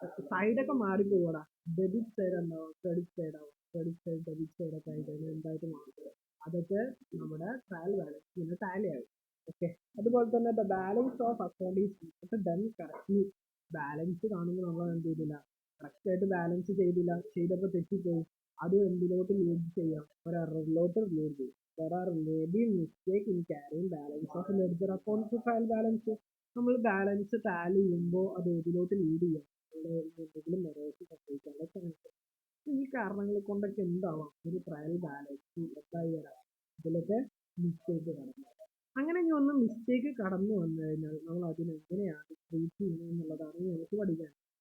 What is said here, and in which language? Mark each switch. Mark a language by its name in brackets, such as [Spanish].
[Malayalam] സൈഡൊക്കെ മാറിപ്പോവാടാ. Debit side ഉണ്ടാവും, credit side ആവും, ക്രെഡിറ്റ് സൈഡ് ഡെബിറ്റ് സൈഡ് ഒക്കെ ആയിട്ട് എന്തായിട്ട് മാറും. അതൊക്കെ നമ്മുടെ ട്രയൽ ബാലൻസിന് ടാലി ആവും. ഓക്കെ, അതുപോലെ തന്നെ [English] The balance of account is done correctly. [Malayalam] Balance കാണുമ്പോൾ നമ്മൾ എന്ത് ചെയ്തില്ല, കറക്റ്റായിട്ട് ബാലൻസ് ചെയ്തപ്പോൾ തെറ്റിപ്പോയി. അതും എന്തിലോട്ട് ലീഡ് ചെയ്യാം? ഒരു എററിലോട്ട് ലീഡ് ചെയ്യും. [English] There are maybe mistake in carrying balance of ledger account to trial balance. [Malayalam] നമ്മൾ ബാലൻസ് ടാലി ചെയ്യുമ്പോൾ അത് ഏതിലോട്ട് ലീഡ് ചെയ്യാം? എന്തെങ്കിലും എറേഴ്സ് സംഭവിക്കാനുള്ള ചാൻസ്. ഈ കാരണങ്ങൾ കൊണ്ടൊക്കെ എന്താവാം ഒരു ട്രയൽ ബാലൻസ് എന്തായി വരാം? ഇതിലൊക്കെ മിസ്റ്റേക്ക് കടന്നു. അങ്ങനെ ഇനി ഒന്ന് മിസ്റ്റേക്ക് കടന്നു വന്നു കഴിഞ്ഞാൽ നമ്മൾ അതിനെങ്ങനെയാണ് ട്രീറ്റ് ചെയ്യുന്നത് എന്നുള്ളതാണ് നമുക്ക് പഠിക്കാൻ.